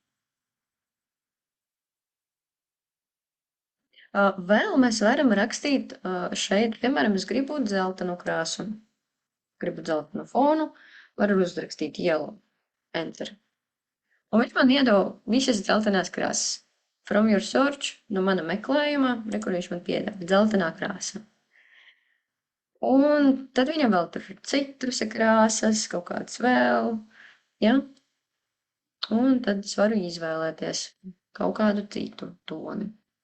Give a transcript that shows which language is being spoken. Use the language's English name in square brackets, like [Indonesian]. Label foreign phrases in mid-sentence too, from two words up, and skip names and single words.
[Latvian] Vēl mēs varam rakstīt šeit, piemēram, es gribu dzeltenu krāsu, gribu dzeltenu fonu, varu uzrakstīt [English] yellow, enter. [Latvian] Un viņš man iedod visas dzeltenās krāsas. [English] From your search, [Latvian] no mana meklējuma, kur viņš man piedāvā, dzeltenā krāsa. Un tad viņam vēl tur ir citrusa krāsas, kaut kāds vēl, ja? Un tad es varu izvēlēties kaut kādu citu toni.